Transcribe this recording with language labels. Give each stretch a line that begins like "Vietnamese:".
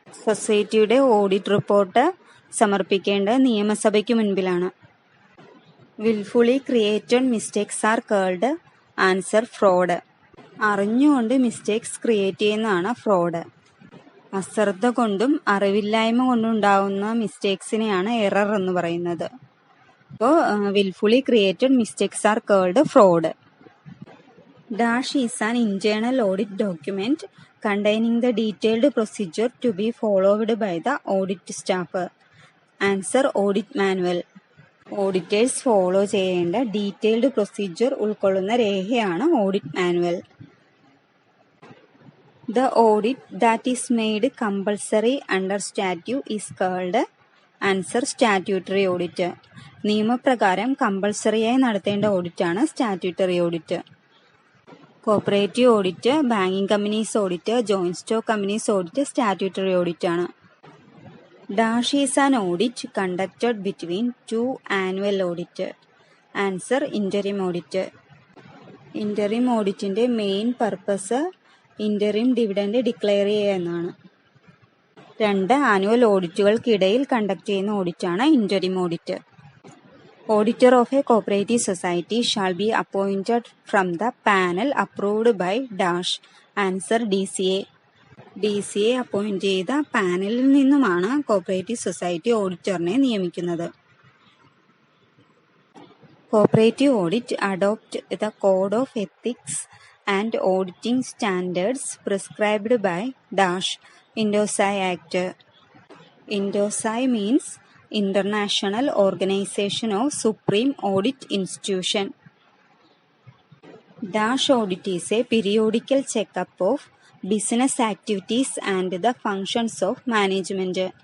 Malayalam: സൊസൈറ്റിയുടെ audit report സമർപ്പിക്കേണ്ട നിയമസഭയ്ക്ക് മുൻപിലാണ്.
English: Willfully created mistakes are called answer fraud.
Malayalam: അറിഞ്ഞുകൊണ്ട് മിസ്റ്റേക്സ് ക്രിയേറ്റ് ചെയ്യുന്നതാണ് ഫ്രോഡ്. അശ്രദ്ധ കൊണ്ടും അറിവില്ലായ്മ കൊണ്ടും ഉണ്ടാകുന്ന മിസ്റ്റേക്സിനെയാണ് എറർ എന്ന് പറയുന്നത്.
English: അപ്പോൾ wilfully created mistakes are called fraud. Dash is an internal audit document containing the detailed procedure to be followed by the audit staff. Answer audit manual.
Malayalam: Auditors follow ചെയ്യേണ്ട ഡീറ്റെയിൽഡ് പ്രൊസീജിയർ ഉൾക്കൊള്ളുന്ന രേഖയാണ് audit manual.
English: The audit that is made compulsory under statute is called answer statutory audit.
Malayalam: നിയമപ്രകാരം കമ്പൾസറിയായി നടത്തേണ്ട ഓഡിറ്റാണ് statutory audit. Cooperative audit, banking companies audit, joint stock companies audit statutory audit ആണ്.
English: Dash is an audit conducted between 2 annual audit. Answer interim audit.
Malayalam: Interim ഓഡിറ്റിന്റെ main purpose interim dividend declare ചെയ്യുക എന്നാണ്. 2 annual ഓഡിറ്റുകൾക്കിടയിൽ conduct ചെയ്യുന്ന ഓഡിറ്റാണ് interim audit.
English: Auditor of a cooperative society shall be appointed from the panel approved by dash. Answer DCA.
Malayalam: DCA appoint ചെയ്ത പാനലിൽ നിന്നുമാണ് cooperative society ഓഡിറ്ററിനെ നിയമിക്കുന്നത്.
English: Cooperative audit adopt the code of ethics and auditing standards prescribed by dash INDOSAI Act. INDOSAI means International Organization of Supreme Audit Institution. Dash audit is a periodical checkup of business activities and the functions of management.